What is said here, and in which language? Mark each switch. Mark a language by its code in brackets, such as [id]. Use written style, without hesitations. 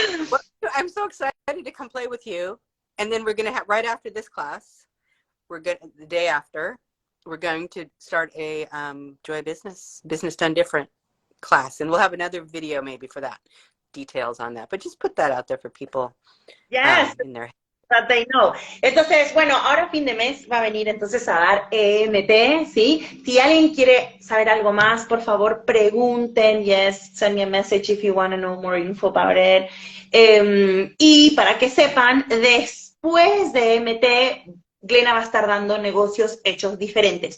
[en] Well, I'm so excited to come play with you. And then we're going to have, right after this class, the day after, we're going to start a Joy Business Done Different class. And we'll have another video maybe for that, details on that. But just put that out there for people. Yes. In their That they know. [es] Entonces, bueno, ahora fin de mes va a venir entonces a dar EMT, ¿sí? Si alguien quiere saber algo más, por favor, pregunten. [en] Yes, send me a message if you want to know more info about it. [es] Y para que sepan, después de EMT, Glena va a estar dando negocios hechos diferentes.